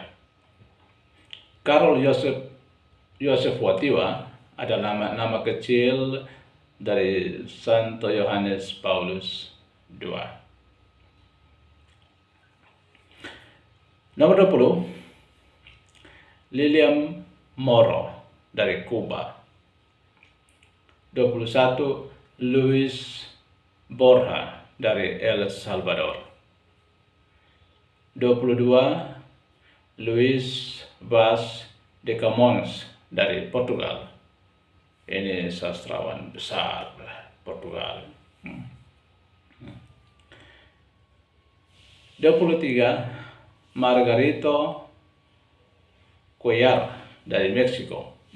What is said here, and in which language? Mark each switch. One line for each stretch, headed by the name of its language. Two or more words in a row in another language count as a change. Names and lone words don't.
Indonesian: Karol Józef Wojtyła adalah nama kecil dari Santo Yohanes Paulus II. Nomor 20, Lilian Moro dari Kuba. 21, Luis Borja dari El Salvador. 22, Luis Vaz de Camões dari Portugal. Ini sastrawan besar Portugal. 23, Margarito Cuellar dari Meksiko.